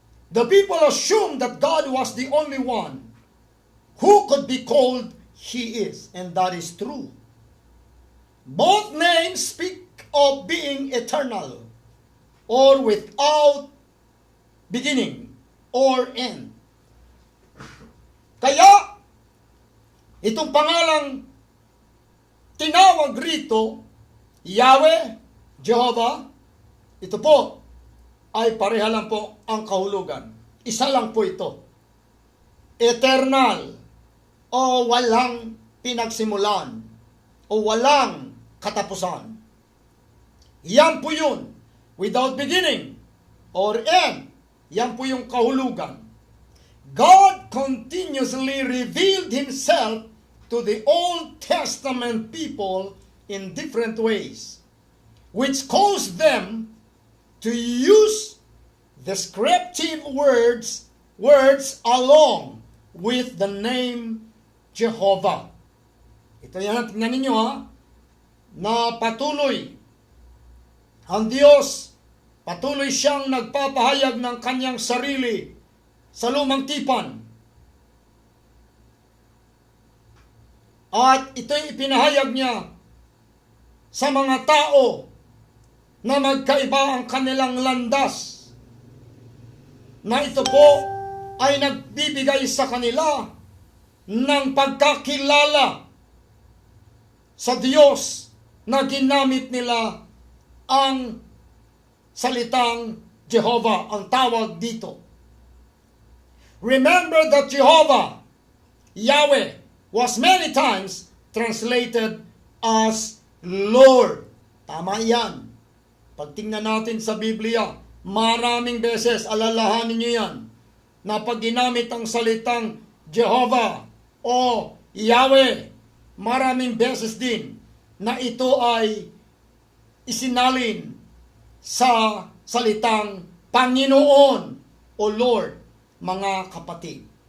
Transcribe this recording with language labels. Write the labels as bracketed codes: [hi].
[en] The people assumed that God was the only one who could be called He is. And that is true. Both names speak of being eternal or without beginning or end. [tl] Kaya, itong pangalang tinawag rito, Yahweh, Jehovah, ito po ay pareha lang po ang kahulugan. Isa lang po ito. Eternal o walang pinagsimulan o walang katapusan. Yan po yun. [en] Without beginning or end. [tl] Yan po yung kahulugan. [en] God continuously revealed Himself to the Old Testament people in different ways, which caused them to use descriptive words along with the name Jehovah. [tl] Ito yan, tingnan ninyo na patuloy ang Diyos, patuloy siyang nagpapahayag ng kanyang sarili sa lumang tipan. At ito'y ipinahayag niya sa mga tao na magkaiba ang kanilang landas, na ito po ay nagbibigay sa kanila ng pagkakilala sa Diyos na ginamit nila ang salitang Jehovah, ang tawag dito. [en] Remember that Jehovah, Yahweh, was many times translated as Lord. [tl] Tama yan. Pag tingnan natin sa Biblia, maraming beses, alalahanin niyo yan, na pag ginamit ang salitang Jehovah o Yahweh, maraming beses din na ito ay isinalin sa salitang Panginoon o Lord, mga kapatid.